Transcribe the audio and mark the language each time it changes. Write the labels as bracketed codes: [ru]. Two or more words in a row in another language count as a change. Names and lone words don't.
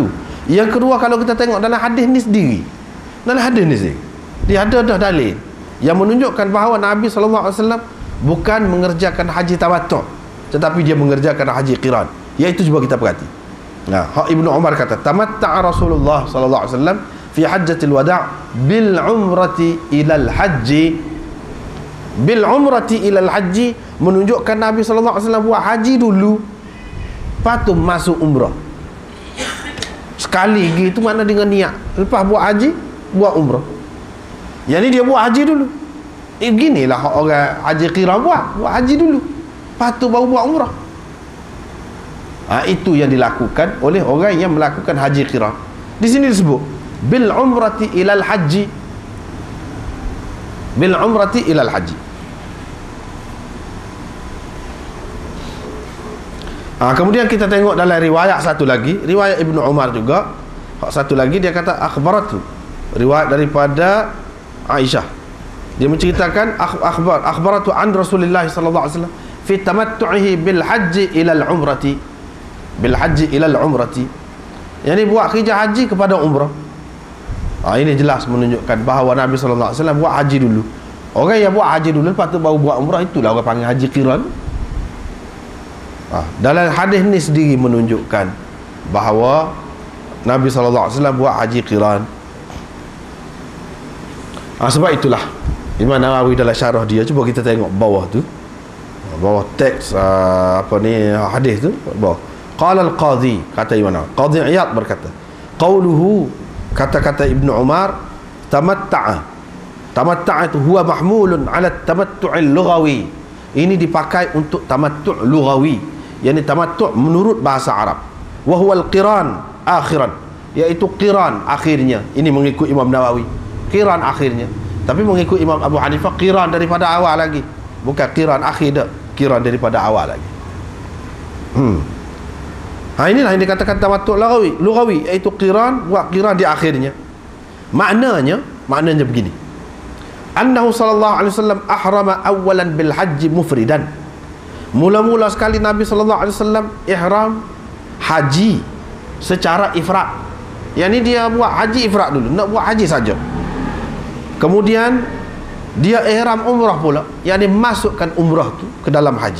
[ms] Yang kedua, kalau kita tengok dalam hadis ni sendiri. Dalam hadis ni sendiri, dia ada dah dalil yang menunjukkan bahawa Nabi SAW bukan mengerjakan haji tamattu', tetapi dia mengerjakan haji qiran. Iaitu cuba kita perhati. Ibnu Umar kata, [ar] تمتع رسول الله SAW في حجة الوداع بالعمرة إلى الحج. بالعمرة إلى الحج [ms] menunjukkan Nabi SAW buat haji dulu, lepas tu masuk umrah. Sekali gitu mana dengan niat, lepas buat haji buat umrah. Yang ni dia buat haji dulu. Beginilah orang haji qiran buat haji dulu, lepas tu baru buat umrah. Itu yang dilakukan oleh orang yang melakukan haji qiran. Di sini disebut [ar] بالعمرة إلى الحج. بالعمرة إلى الحج. [ms] Kemudian kita tengok dalam riwayat satu lagi, riwayat Ibnu Umar juga. Satu lagi dia kata akhbaratu, riwayat daripada Aisyah. Dia menceritakan [ar] أخبرت عن رسول الله صلى الله عليه وسلم في تمتعه بالحج إلى العمرة. بالحج إلى العمرة. [ms] Yani buat kerja haji kepada umrah. Ini jelas menunjukkan bahawa Nabi [ar] صلى الله عليه وسلم [ms] buat haji dulu. Orang yang buat haji dulu lepas tu baru buat umrah, itulah orang panggil haji qiran. Dalam hadis ni sendiri menunjukkan bahawa Nabi SAW buat haji qiran. Sebab itulah Imam Nawawi dalam syarah dia, cuba kita tengok bawah tu, bawah teks hadis tu, bawah. [ar] قال القاضي, [ms] kata Imam Nawawi, Qadhi Iyad berkata, qauluhu, kata-kata Ibnu Umar, tamatta'a itu [ar] هو محمول على التمتع اللغوي. [ms] Ini dipakai untuk [ar] تمتع لغوي, [ms] yakni tamattu' menurut bahasa Arab. [ar] وهو القران آخرا, [ms] iaitu qiran akhirnya. Ini mengikut Imam Nawawi, qiran akhirnya. Tapi mengikut Imam Abu Hanifah, qiran daripada awal lagi. Bukan qiran akhir dah, qiran daripada awal lagi. Inilah yang dikatakan [ar] تمتع لغوي, [ms] iaitu qiran, buat qiran di akhirnya. Maknanya begini. [ar] أنه صلى الله عليه وسلم أحرم أولا بالحج مفردا. [ms] Mula-mula sekali Nabi [ar] صلى الله عليه وسلم [ms] ihram haji secara ifrad. Yang ni dia buat haji ifrad dulu, nak buat haji saja. Kemudian dia ihram umrah pula, yakni masukkan umrah tu ke dalam haji.